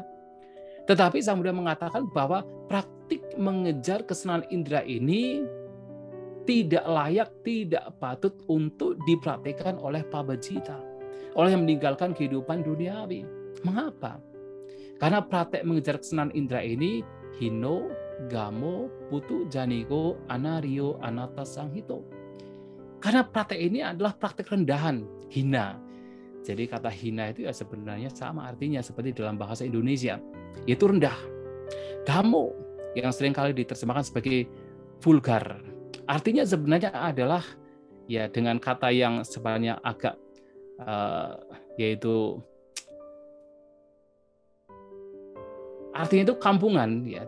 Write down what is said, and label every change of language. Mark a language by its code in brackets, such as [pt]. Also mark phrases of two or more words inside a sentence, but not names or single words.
[id] Tetapi Sang Buddha mengatakan bahwa praktik mengejar kesenangan indera ini tidak layak, tidak patut untuk dipraktikkan oleh pabajita, oleh yang meninggalkan kehidupan duniawi. Mengapa? Karena praktek mengejar kesenangan indera ini [pi] hino, gamo, putu, janiko, anario, anatta, sanghito. [id] Karena praktek ini adalah praktek rendahan, hina. Jadi kata hina itu ya sebenarnya sama artinya seperti dalam bahasa Indonesia, yaitu rendah. Gamo yang seringkali diterjemahkan sebagai vulgar. Artinya sebenarnya adalah ya dengan kata yang sebenarnya agak yaitu artinya itu kampungan ya.